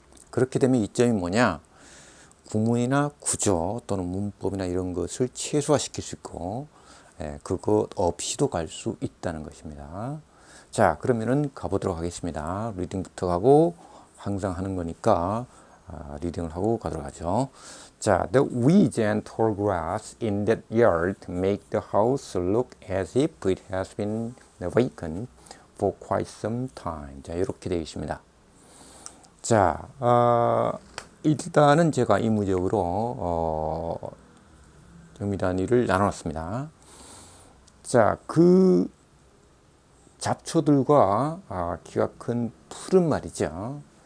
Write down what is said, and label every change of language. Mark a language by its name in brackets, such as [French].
[Korean] 그렇게 되면 이점이 뭐냐? 구문이나 구조 또는 문법이나 이런 것을 최소화시킬 수 있고 그것 없이도 갈 수 있다는 것입니다. 자, 그러면은 가보도록 하겠습니다. 리딩부터 가고 항상 하는 거니까 리딩을 하고 가도록 하죠. [English] 자, the weeds and tall grass in that yard make the house look as if it has been vacant for quite some time. [Korean] 자, 이렇게 되어 있습니다. 자, 일단은 제가 의무적으로 의미 단위를 나눠놨습니다. 자, 그 잡초들과 키가 큰 풀은 말이죠.